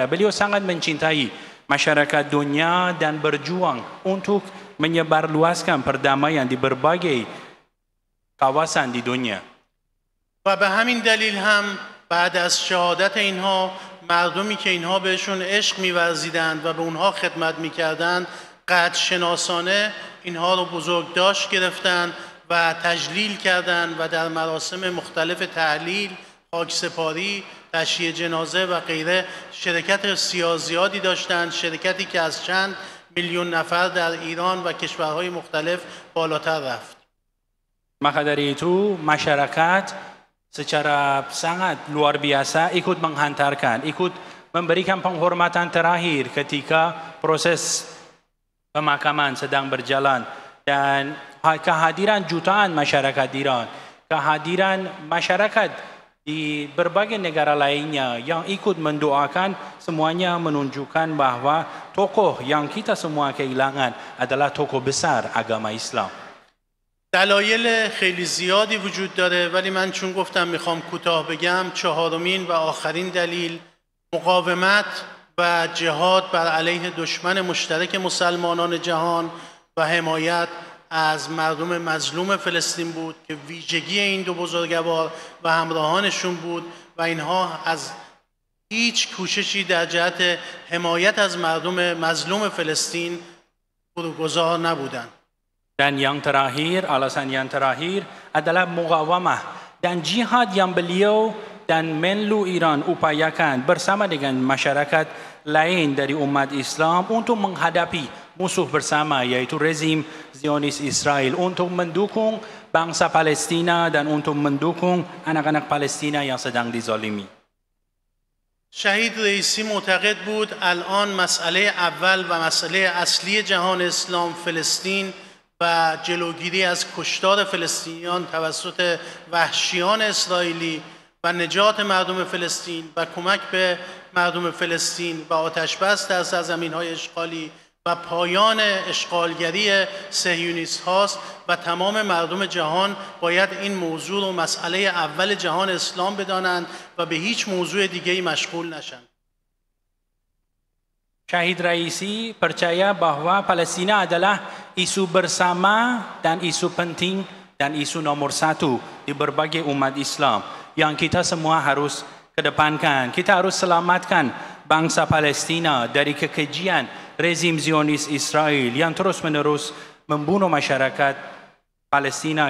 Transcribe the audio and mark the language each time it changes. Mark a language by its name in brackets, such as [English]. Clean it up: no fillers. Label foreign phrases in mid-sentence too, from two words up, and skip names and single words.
[Indonesian] Beliau sangat mencintai masyarakat dunia dan berjuang untuk menyebarluaskan perdamaian di berbagai kawasan di dunia. [Persian] و به همین دلیل هم بعد از شهادت اینها مردمی که اینها بهشون عشق می‌ورزیدند و به اونها خدمت می‌کردند قدر شناسانه اینها رو بزرگداشت گرفتند و تجلیل کردند و در مراسم مختلف تحلیل، خاکسپاری، تشییع جنازه و غیره شرکت زیادی داشتند، شرکتی که از چند میلیون نفر در ایران و کشورهای مختلف بالاتر رفت. [Indonesian] Maka dari itu masyarakat secara sangat luar biasa ikut menghantarkan, ikut memberikan penghormatan terakhir ketika proses pemakaman sedang berjalan, dan kehadiran jutaan masyarakat Iran, kehadiran masyarakat di berbagai negara lainnya yang ikut mendoakan, semuanya menunjukkan bahwa tokoh yang kita semua kehilangan adalah tokoh besar agama Islam. [Persian] دلایل خیلی زیادی وجود داره، ولی من چون گفتم میخوام کوتاه بگم، چهارمین و آخرین دلیل مقاومت و جهاد بر علیه دشمن مشترک مسلمانان جهان و حمایت از مردم مظلوم فلسطین بود که ویژگی این دو بزرگوار و همراهانشون بود و اینها از هیچ کوششی در جهت حمایت از مردم مظلوم فلسطین بروگذار نبودند. [Indonesian] Dan yang terakhir, alasan yang terakhir adalah muqawamah dan jihad yang beliau dan Menlu Iran upayakan bersama dengan masyarakat lain dari umat Islam untuk menghadapi musuh bersama, yaitu rezim Zionis Israel, untuk mendukung bangsa Palestina dan untuk mendukung anak-anak Palestina yang sedang dizalimi. [Persian] شهید رئیسی معتقد بود الان مسئله اول و مسئله اصلی جهان اسلام فلسطین و جلوگیری از کشتار فلسطینیان توسط وحشیان اسرائیلی و نجات مردم فلسطین و کمک به مردم فلسطین و آتشبس در سرزمین‌های اشغالی و پایان اشغالگری صهیونیست هاست و تمام مردم جهان باید این موضوع رو مسئله اول جهان اسلام بدانند و به هیچ موضوع دیگه‌ای مشغول نشند. [Indonesian] Syahid Raisi percaya bahwa Palestina adalah isu bersama dan isu penting dan isu nomor satu di berbagai umat Islam yang kita semua harus kedepankan. Kita harus selamatkan bangsa Palestina dari kekejian rezim Zionis Israel yang terus-menerus membunuh masyarakat Palestina.